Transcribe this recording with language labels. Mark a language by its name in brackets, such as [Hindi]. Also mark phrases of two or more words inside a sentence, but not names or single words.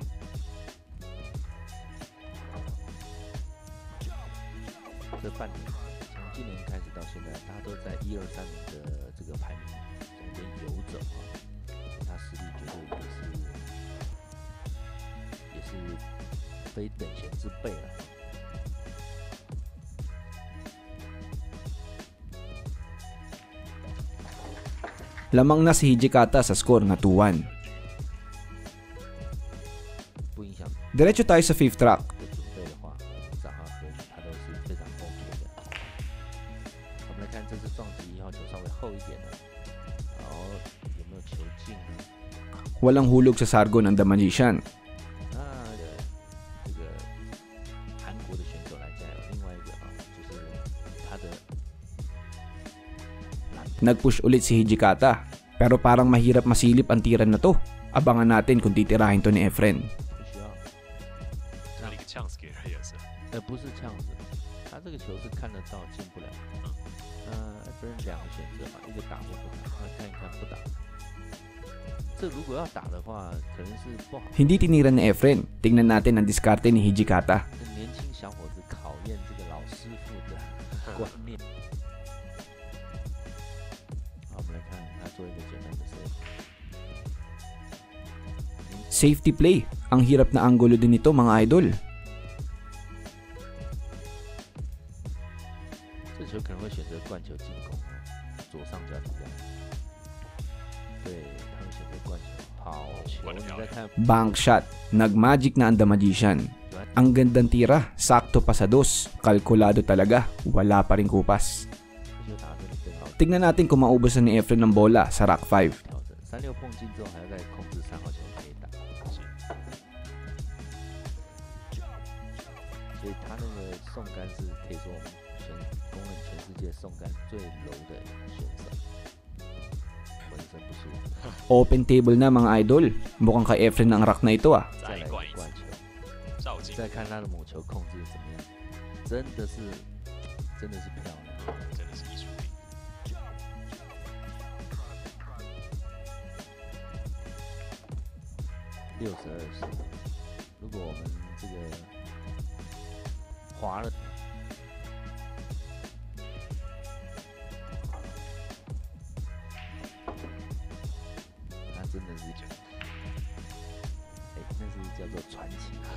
[Chinese] 这半年，从今年开始到现在，他都在1、2、3名的这个排名中间游走啊，他实力绝对也是非等闲之辈了。 [Filipino] Lamang na si Hijikata sa score na 2-1. [Chinese] 不影响 [Filipino] Diretso tayo sa 5th track. [Chinese] 的准备的话，3号和1他都是非常 OK 的。我们来看这次撞击1号球稍微厚一点了，然后有没有球进呢？ [Filipino] Walang hulog sa sargo ng The Magician. [Chinese] 那这个韩国的选手来加油，另外一个啊，就是他的 [Filipino] Nag-push ulit si Hijikata. Pero parang mahirap masilip ang tira na to. Abangan natin kung titirahin to ni Efren. [Chinese] 不需要，那一个 chance 给 Reyes，不是这样子，他这个球是看得到进不了。分2个选择嘛，一个打或不打，那看一看不打。这如果要打的话，可能是不好。 [Filipino] Hindi tinira ni Efren. Tingnan natin ang diskarte ni Hijikata. [Chinese] 年轻小伙子考验这个老师傅的观念。好，我们来看他做一个简单的 save。 [English] Safety play. [Filipino] Ang hirap na anggulo din ito mga idol. [Chinese] 这球可能会选择灌球进攻哦，左上角底下。对，他们选择灌球。好球，你再看 [English] Bank shot. [Filipino] Nag-magic na ang The Magician. Ang gandang tira. Sakto pa sa dos. Kalkulado talaga. Wala pa rin kupas. [Chinese] 这球打得真的非常好。 [Filipino] Tingnan natin kung maubusan ni Efren ng bola sa rack 5. [Chinese] 调整36碰进之后，还要再控制3号球可以打。所以他那个送杆是可以说我们公认全世界送杆最柔的选手，浑身不舒服。 [English] Open table [Filipino] na mga idol. Mukhang kay Efren ang rack na ito ah. [Chinese] 再来一个灌球，照进，再看他的母球控制怎么样，真的是漂亮。真的是艺术品。 62是，如果我们这个滑了，他真的是，那是叫做传奇。